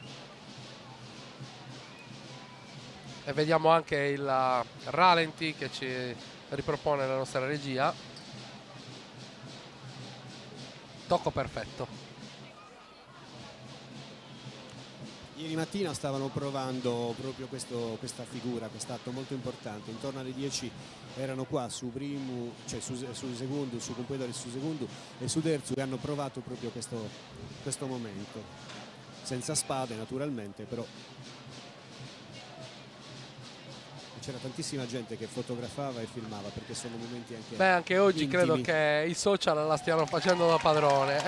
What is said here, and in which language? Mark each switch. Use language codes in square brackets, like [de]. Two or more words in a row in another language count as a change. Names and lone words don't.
[it] E vediamo anche il ralenti che ci ripropone la nostra regia. Tocco perfetto. Ieri mattina stavano provando proprio questa figura, quest'atto molto importante. Intorno alle 10 erano qua su Primu, cioè su Segundu, su Cumpoidori, su Segundu e su Derzu, e hanno provato proprio questo momento. Senza spade naturalmente, però c'era tantissima gente che fotografava e filmava, perché sono momenti anche anche oggi intimi. credo che i social la stiano facendo da padrone.